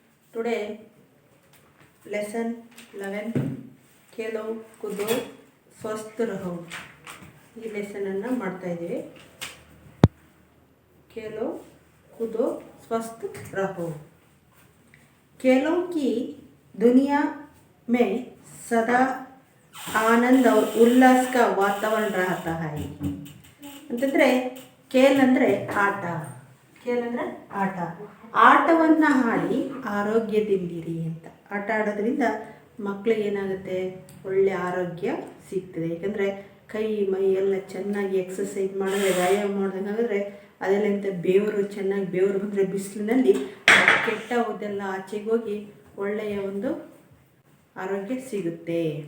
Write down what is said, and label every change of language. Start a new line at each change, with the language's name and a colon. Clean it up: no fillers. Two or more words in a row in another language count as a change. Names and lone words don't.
English: Today, lesson
Kannada: 11 खेलो कूदो स्वस्थ रहो ಈ ಲೆಸನನ್ನು ಮಾಡ್ತಾ ಇದ್ದೀವಿ.
Hindi: खेलो कूदो स्वस्थ रहो. खेलों की दुनिया में सदा आनंद और उल्लास का वातावरण रहता है.
Kannada: ಅಂತಂದರೆ ಖೇಲ್ ಅಂದರೆ ಆಟ. ಖೇಲ್ ಅಂದರೆ ಆಟ. ಆಟವನ್ನು ಆಡಿ ಆರೋಗ್ಯದಿಂದಿರಿ ಅಂತ. ಆಟ ಆಡೋದ್ರಿಂದ ಮಕ್ಕಳಿಗೆ ಏನಾಗುತ್ತೆ, ಒಳ್ಳೆಯ ಆರೋಗ್ಯ ಸಿಗ್ತದೆ. ಯಾಕಂದರೆ ಕೈ ಮೈ ಎಲ್ಲ ಚೆನ್ನಾಗಿ ಎಕ್ಸಸೈಸ್ ಮಾಡಿದ್ರೆ, ವ್ಯಾಯಾಮ ಮಾಡಿದಂಗಾದರೆ ಅದೆಲ್ಲ ಬೆವರು ಚೆನ್ನಾಗಿ ಬೆವರು ಬಂದರೆ ಬಿಸಿಲಿನಲ್ಲಿ ಕೆಟ್ಟ ಹೋದೆಲ್ಲ ಆಚೆಗೆ ಹೋಗಿ ಒಳ್ಳೆಯ ಒಂದು ಆರೋಗ್ಯ ಸಿಗುತ್ತೆ.